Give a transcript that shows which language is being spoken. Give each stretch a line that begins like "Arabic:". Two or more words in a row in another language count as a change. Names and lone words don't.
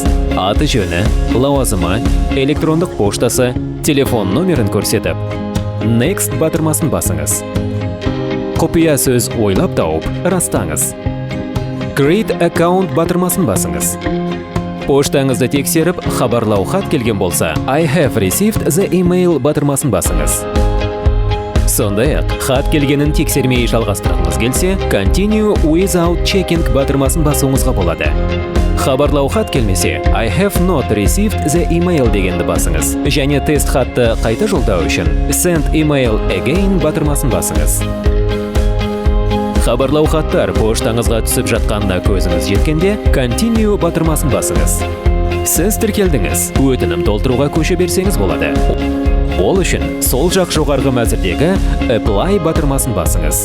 Kazakh: Аты жөні, лауазымы, электрондық поштасы, телефон номерін көрсетіп, Next батырмасын басыңыз. Құпия сөз ойлап тауып, растаңыз.
English: Create Account
Kazakh: батырмасын басыңыз. Поштаңызды тексеріп, хабарлау хат келген болса,
English: I have received the email
Kazakh: батырмасын басыңыз. Сондай-ақ, хат келгенін тексермей жалғастырғыңыз келсе,
English: Continue without checking
Kazakh: батырмасын басуыңызға болады. Хабарлау хат келмесе,
English: I have not received the email
Kazakh: дегенді басыңыз. Және тест хатты қайта жолдау үшін
English: Send email again
Kazakh: батырмасын басыңыз. Хабарлау хаттар поштаңызға түсіп жатқанда көзіңіз жеткенде, Continue батырмасын басыңыз. Сіз тіркелдіңіз, өтінім толтыруға көше берсеңіз болады. Ол үшін сол жақ жоғарғы мәзірдегі Apply батырмасын басыңыз.